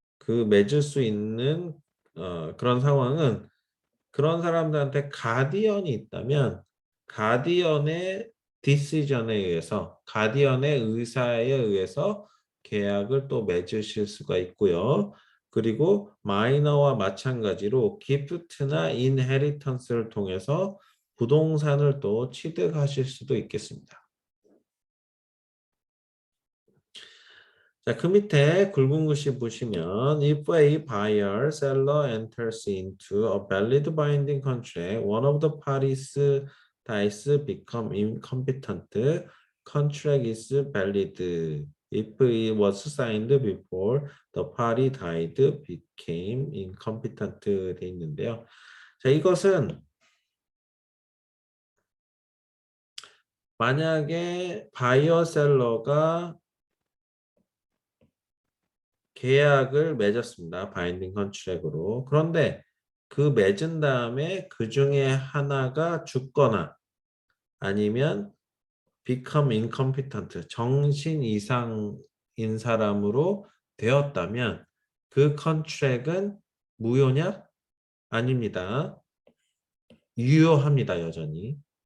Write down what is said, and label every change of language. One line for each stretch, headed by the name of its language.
Korean: 그 맺을 수 있는 그런 상황은 그런 사람들한테 가디언이 있다면 가디언의 디시전에 의해서 가디언의 의사에 의해서 계약을 또 맺으실 수가 있고요. 그리고 마이너와 마찬가지로 기프트나 인헤리턴스를 통해서 부동산을 또 취득하실 수도 있겠습니다. 자, 그 밑에 굵은 글씨 보시면
English: if a buyer seller enters into a valid binding contract, one of the parties dies become incompetent, contract is valid. If it was signed before the party died, became incompetent
Korean: 돼 있는데요. 자, 이것은 만약에 바이어 셀러가 계약을 맺었습니다. 바인딩 컨트랙으로. 그런데 그 맺은 다음에 그 중에 하나가 죽거나 아니면
English: become incompetent,
Korean: 정신 이상인 사람으로 되었다면 그 컨트랙은 무효냐? 아닙니다. 유효합니다. 여전히.